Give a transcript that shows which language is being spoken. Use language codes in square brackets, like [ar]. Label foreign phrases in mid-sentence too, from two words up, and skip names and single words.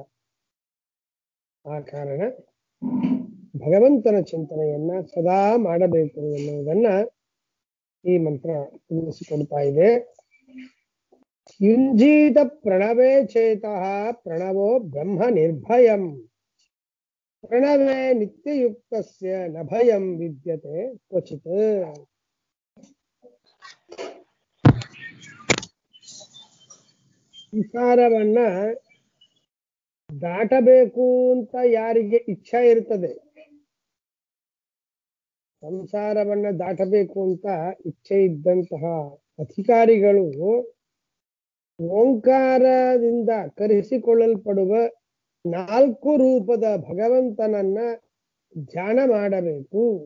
[kn] ಆ ಕಾರಣ ಭಗವಂತನ ಚಿಂತನೆಯನ್ನ ಸದಾ ಮಾಡಬೇಕು ಎನ್ನುವುದನ್ನ ಈ ಮಂತ್ರ ತಿಳಿಸಿಕೊಡ್ತಾ ಇದೆ. [sa] ಯುಂಜೀತ ಪ್ರಣವೇ ಚೇತಃ ಪ್ರಣವೋ ಬ್ರಹ್ಮ ನಿರ್ಭಯಂ ಪ್ರಣವೇ ನಿತ್ಯಯುಕ್ತಸ್ಯ ನ ಭಯಂ ವಿದ್ಯತೆ ಕ್ವಚಿತ್. [kn] ಸಂಸಾರವನ್ನ ದಾಟಬೇಕು ಅಂತ ಯಾರಿಗೆ ಇಚ್ಛೆ ಇರ್ತದೆ, ಸಂಸಾರವನ್ನ ದಾಟಬೇಕು ಅಂತ ಇಚ್ಛೆ ಇದ್ದಂತಹ ಅಧಿಕಾರಿಗಳು ಓಂಕಾರದಿಂದ ಕರೆಸಿಕೊಳ್ಳಲ್ಪಡುವ 4 ರೂಪದ ಭಗವಂತನನ್ನ ಧ್ಯಾನ ಮಾಡಬೇಕು.